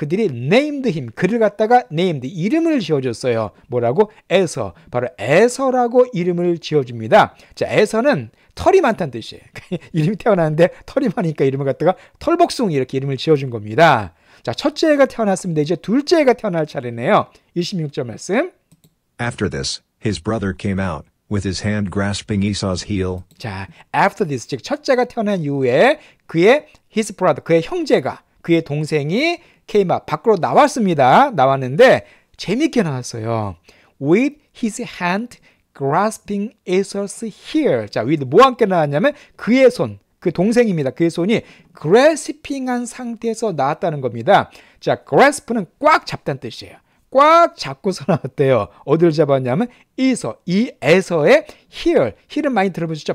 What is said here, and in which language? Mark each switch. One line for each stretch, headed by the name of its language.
Korean: 그들이
English: named him,
Korean: 그를 갖다가 named, 이름을 지어줬어요. 뭐라고? 에서, 바로 에서라고 이름을 지어줍니다. 자, 에서는 털이 많다는 뜻이에요. 이름이 태어났는데 털이 많으니까 이름을 갖다가 털복숭이 이렇게 이름을 지어준 겁니다. 자, 첫째가 태어났습니다. 이제 둘째가 태어날 차례네요. 26절 말씀.
English: After this, his brother came out, with his hand grasping Esau's heel.
Korean: 자,
English: after this,
Korean: 즉 첫째가 태어난 이후에 그의
English: his brother,
Korean: 그의 형제가, 그의 동생이
English: came out.
Korean: 밖으로 나왔습니다. 나왔는데 재밌게 나왔어요.
English: With his hand grasping Esau's heel.
Korean: 자, with 뭐와 함께 나왔냐면 그의 손, 그 동생입니다. 그의 손이 grasping한 상태에서 나왔다는 겁니다. 자, grasp는 꽉 잡다는 뜻이에요. 꽉 잡고서 나왔대요. 어디를 잡았냐면 에서, 이 에서의 heel. heel은 많이 들어보셨죠?